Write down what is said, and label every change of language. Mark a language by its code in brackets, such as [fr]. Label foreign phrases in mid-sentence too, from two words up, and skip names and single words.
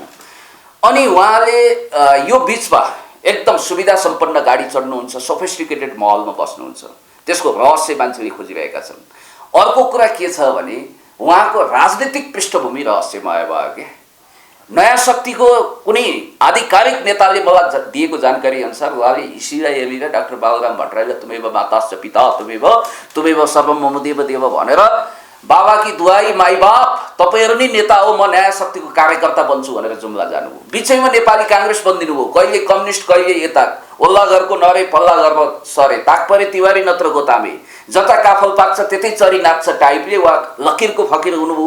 [ne] अनि उहाँले यो बिचमा एकदम सुविधा सम्पन्न गाडी चढ्नुहुन्छ, सोफिस्टिकेटेड महलमा बस्नुहुन्छ। त्यसको रहस्य मान्छेले खोजिरहेका छन्। अर्को कुरा के छ भने उहाँको राजनीतिक पृष्ठभूमि रहस्यमय भयो क्या। नयाँ शक्तिको कुनै आधिकारिक नेताले मलाई दिएको जानकारी अनुसार उहाँले इसीलाई हेरेर डाक्टर बाबुराम भट्टराईलाई [sa] तुमेव माताश्च पिता तुमेव सर्वम मम देव देव [ne] भनेर बाबाकी दुवाई माई बाप तपाईँहरू नै नेता हो, म नयाँ शक्तिको कार्यकर्ता बन्छु भनेर जुम्ला जानुभयो। बिचैमा नेपाली काङ्ग्रेस बनिदिनु भयो, कहिले कम्युनिस्ट कहिले यता ओल्ला घरको नरे पल्ला घरमा सरे ताकपरे तिवारी नत्र गोतामे जता काफल पाक्छ त्यतै चरी नाच्छ टाइपले वा लकिरको फकिर हुनुभयो।